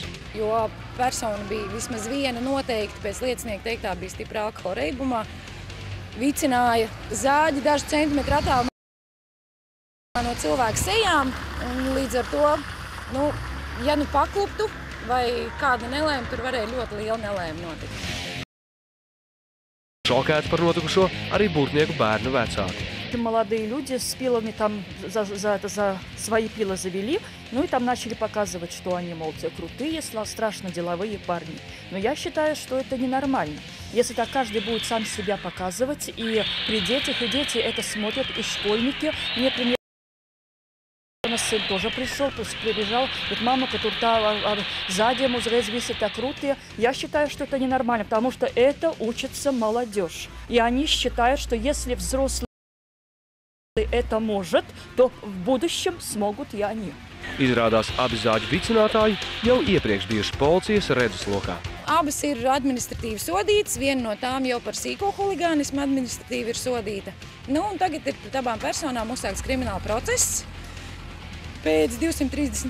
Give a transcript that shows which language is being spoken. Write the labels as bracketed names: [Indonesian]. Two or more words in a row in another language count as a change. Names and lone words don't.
[Latvian] Jo persona bija vismaz viena noteikti, pēc liecinieka teiktā bija stipra alkohola reibumā, vicināja zāģi dažu centimetru attālumā no cilvēku sejām, un līdz ar to, ja pakluptu vai kāda nelēma, tur varēja ļoti liela nelēma notikt. Šokēti par notikušo arī Būrtnieku bērnu vecāki. [Russian] Молодые люди с пилами там за свои пилы завели, и там начали показывать, что они, мол, крутые, страшно деловые парни. Но я считаю, что это ненормально. Если так каждый будет сам себя показывать, и при детях, и дети это смотрят, и школьники, мне пример. Сын тоже прибежал, говорит, мама, которая сзади [Latvian] uzreiz visi [Russian] так крутые. Я считаю, что это ненормально, потому что это учится молодежь. И они считают, что если взрослые это может, то в будущем смогут и они. [Latvian] Izrādās, abi zāģu vicinātāji jau iepriekš bijuši policijas redzeslokā. Abas ir administratīvi sodītas, viena no tām jau par sīko huligānismu administratīvi ir sodīta. Un tagad ir pret abām personām uzsākts krimināla process pēc 231.